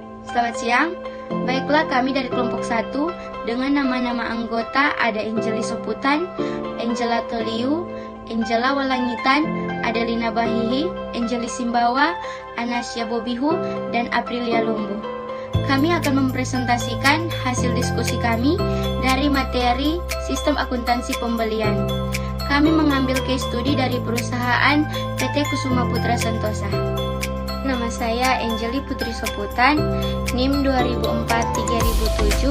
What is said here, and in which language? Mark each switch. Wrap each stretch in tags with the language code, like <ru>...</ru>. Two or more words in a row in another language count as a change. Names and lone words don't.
<id>Selamat siang. Baiklah, kami dari kelompok 1 dengan nama-nama anggota ada Angeli Soputan, Angela Toliu, Angela Walangitan, Adelina Bahihi, Angeli Simbawa, Anasya Bobihu, dan Aprilia Lumbu. Kami akan mempresentasikan hasil diskusi kami dari materi Sistem Akuntansi Pembelian. Kami mengambil case study dari perusahaan PT Kusuma Putra Sentosa. Nama saya Angeli Putri Soputan, NIM 2004-3007.</id>